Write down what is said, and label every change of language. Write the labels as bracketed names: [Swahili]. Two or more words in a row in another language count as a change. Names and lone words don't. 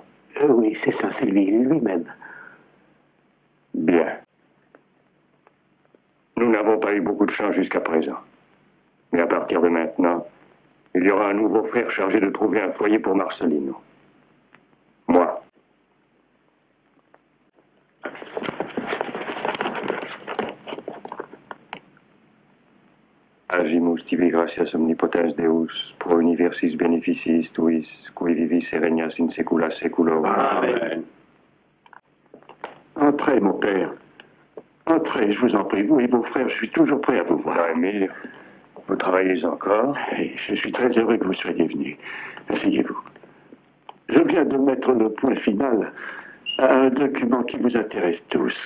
[French] Oui, c'est ça, c'est lui-même. Bien. Nous n'avons pas eu beaucoup de chance jusqu'à présent. Mais à partir de maintenant, il y aura un nouveau frère chargé de trouver un foyer pour Marcelino. Moi. [Latin] Agimus tibi gratias omnipotens Deus, pro universis beneficis tuis, qui vivis et regnas in saecula saeculorum. [French] Amen. Entrez, mon père. Entrez, je vous en prie. Vous et vos frères, je suis toujours prêt à vous voir. Émile, vous travaillez encore? Et je suis très heureux que vous soyez venu. Asseyez-vous. Je viens de mettre le point final à un document qui vous intéresse tous.